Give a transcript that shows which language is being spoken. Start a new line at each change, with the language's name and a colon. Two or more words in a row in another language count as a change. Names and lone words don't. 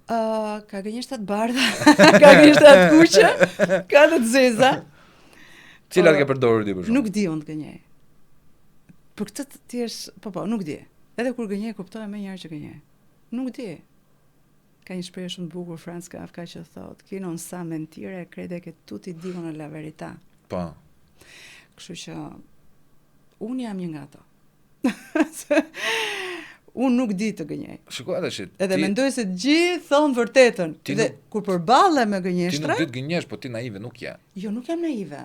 Albanian: Ka gënjeshtra të bardha, ka gënjeshtra të kuqe, ka të zeza. Cilat ke përdorur ti për shkak? Nuk di unë të gënjej. Për këtë ti po, nuk di. Edhe kur gënjej kuptoj më njëherë që gënjej. Nuk di. Ka një shprehje shumë të bukur Franz Kafka që thotë,
Italian: "Chi non sa mentire crede che tutti dicono la verità."
Albanian: Po. Kështu që unë jam një nga ato. Unë nuk di të gënjej. Shikoj atë shit. Edhe mendoj se gjithë thonë vërtetën. Dhe kur përballen me gënjeshtra, ti nuk di të gënjesh, po ti naive nuk je. Jo, nuk jam naive.